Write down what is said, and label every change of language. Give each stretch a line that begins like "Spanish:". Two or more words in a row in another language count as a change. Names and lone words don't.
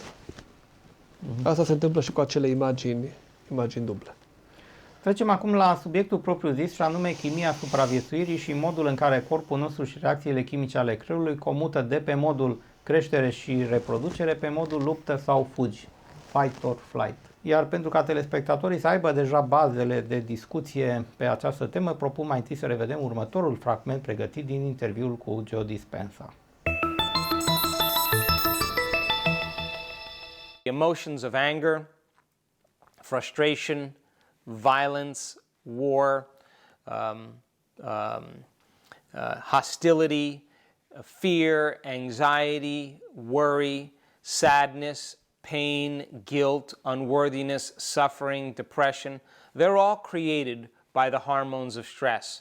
Romanian: Asta se întâmplă și cu acele imagini duble. Trecem acum la subiectul propriu-zis, și anume chimia supraviețuirii și modul în care corpul nostru și reacțiile chimice ale creierului comută de pe modul creștere și reproducere pe modul luptă sau fugi,
English: fight or flight.
Romanian: Iar pentru ca telespectatorii să aibă deja bazele de discuție pe această temă, propun mai întâi să revedem următorul fragment pregătit din interviul cu Joe Dispenza.
English: Emotions of anger, frustration, violence, war, hostility, fear, anxiety, worry, sadness, pain, guilt, unworthiness, suffering, depression, they're all created by the hormones of stress.